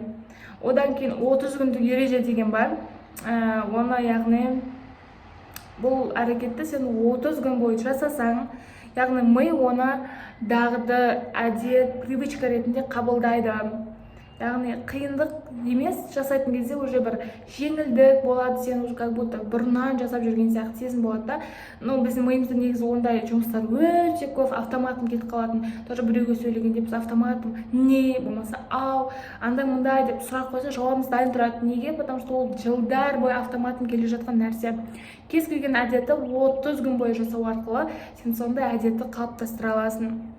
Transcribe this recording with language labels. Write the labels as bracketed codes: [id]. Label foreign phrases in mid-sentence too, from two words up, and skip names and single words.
[kk] Одан кейін 30 күндік ереже деген бар. Оны яғни бұл әрекетті сен 30 күн бойы жасасаң, яғни ми оны дағды, әдет, привычка ретінде қабылдайды. Яғни қиындық емес, жасайтын кезде уже бір жеңілдік болады, сен [ru] уже как будто [kk] бұрыннан жасап жүрген сияқты сезім болады да. Біздің миымызда негізі ондай жұмыстар өте көп автоматом кетіп қалатын. Тоже біреуге сөйлегенде біз автоматом не, болмаса ау, андай-мындай деп сұрақ қойса жауабымыз дайын тұрады. Неге? [ru] Потому что [kk] ол жылдар бойы автоматом келе жатқан нәрсе. Кез келген әдетті 30 күн бойы жасау арқылы сен сондай әдетті қалыптастыра аласың.